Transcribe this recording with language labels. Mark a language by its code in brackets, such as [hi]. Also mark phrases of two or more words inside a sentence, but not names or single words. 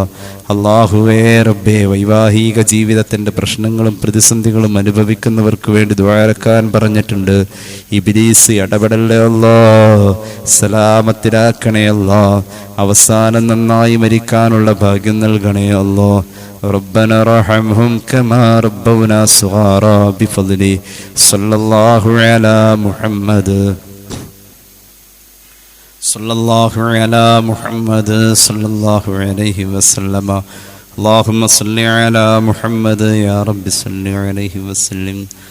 [ml] അല്ലാഹുവേ റബ്ബെ, വൈവാഹിക ജീവിതത്തിൻ്റെ പ്രശ്നങ്ങളും പ്രതിസന്ധികളും അനുഭവിക്കുന്നവർക്ക് വേണ്ടി ദുആരക്കാൻ പറഞ്ഞിട്ടുണ്ട്. ഇബ്ലീസ് ഇടപെടല്ലേ അല്ലാഹ്. സലാമത്തിലാക്കണേ അല്ലാഹ്. അവസാനം നന്നായി മരിക്കാനുള്ള ഭാഗ്യം നൽകണേ അല്ലാഹ്. [ar] ربنا ارحمهم كما ربونا صغارا بفضله صلى الله على محمد صلى الله على محمد صلى الله عليه وسلم. اللهم صل على محمد يا رب صل عليه وسلم.